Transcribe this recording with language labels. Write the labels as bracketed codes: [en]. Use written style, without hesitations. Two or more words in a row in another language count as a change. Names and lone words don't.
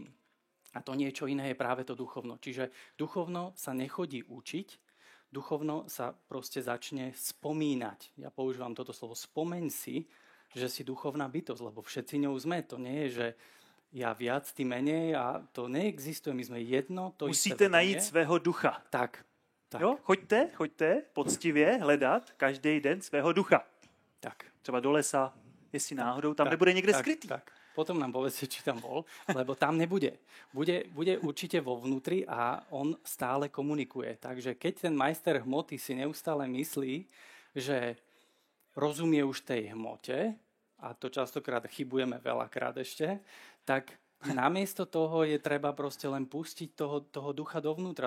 [sk] A to niečo iné je práve to duchovno. Čiže duchovno sa nechodí učiť, duchovno sa proste začne spomínať. Ja používam toto slovo, spomeň si, že si duchovná bytosť, lebo všetci ňou sme. To nie je, že ja viac, ty menej a to neexistuje. My sme jedno. [cs] To musíte najít svého ducha. Tak. Jo? Choďte poctivě hledat každý den svého ducha. Tak. Třeba do lesa, jestli náhodou tam nebude někde skrytý. Tak. [sk] Potom nám povedzte, či tam bol, lebo tam nebude. Bude určite vo vnútri a on stále komunikuje. Takže keď ten majster hmoty si neustále myslí, že rozumie už tej hmote, a to častokrát chybujeme veľakrát ešte, tak namiesto toho je treba proste len pustiť toho ducha dovnútra.